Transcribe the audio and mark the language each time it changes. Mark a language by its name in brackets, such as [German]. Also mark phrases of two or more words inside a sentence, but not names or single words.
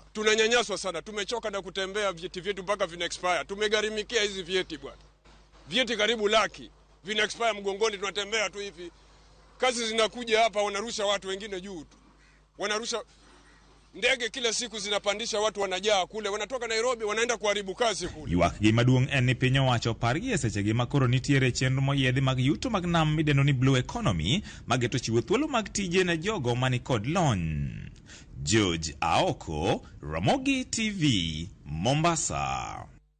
[Swahili] Tunanyanyaswa sana, tumechoka na kutembea vyeti vyetu mpaka vina expire. Tumegharimikia hizi vyeti bwana. Vyeti karibu laki, vina expire mgongoni, tunatembea tu hivi. Kazi zinakuja hapa wanarusha watu wengine juu tu. Wanarusha ndege kila siku zinapandisha watu wanajaa kule, wanatoka Nairobi wanaenda kuharibu kazi kule. [Luo (Kenya and Tanzania)] Ywak gi maduong' en ni piny owacho pargi e sechegi makoro nitiere chenro moyiedhi mag yuto mag nam midendo ni [English] Blue Economy [Luo (Kenya and Tanzania)] mageto chiwo thuolo mag tije ne jogo mani kod lony. George Aoko, Ramogi TV, Mombasa.